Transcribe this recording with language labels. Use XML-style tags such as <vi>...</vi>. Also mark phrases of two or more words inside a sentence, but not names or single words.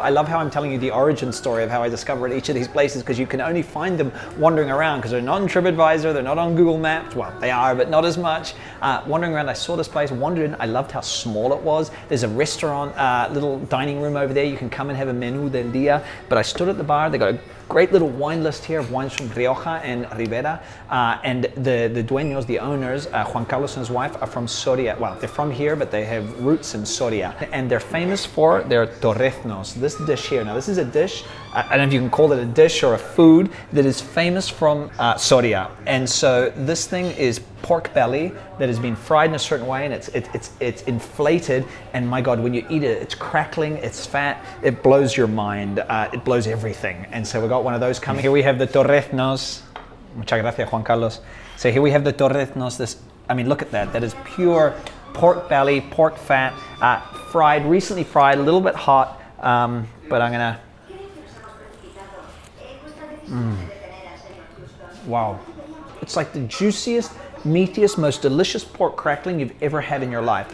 <en>I love how I'm telling you the origin story of how I discovered each of these places, because you can only find them wandering around, because they're not on TripAdvisor, they're not on Google Maps. Well, they are, but not as much. Wandering around, I saw this place, wandered in. I loved how small it was. There's a restaurant, little dining room over there. You can come and have a</en> <es>menu del dia.</es> <en>But I stood at the bar. They got a great little wine list here of wines from Rioja and Ribera, and the dueños, the owners, Juan Carlos and his wife, are from Soria. Well, they're from here, but they have roots in Soria, and they're famous for their torreznos. This dish here, now this is a dish, I don't know if you can call it a dish or a food, that is famous from Soria. And so this thing is pork belly that has been fried in a certain way, and it's inflated, and my God, when you eat it, it's crackling, it's fat, it blows your mind, it blows everything. And so we got one of those coming. Here we have the torreznos.</en> <es>Muchas gracias, Juan Carlos.</es> <en>So here we have the torreznos. This, I mean, look at that. That is pure pork belly, pork fat, fried, recently fried, a little bit hot, but I'm gonna. Wow. It's like the juiciest, meatiest, most delicious pork crackling you've ever had in your life.</en>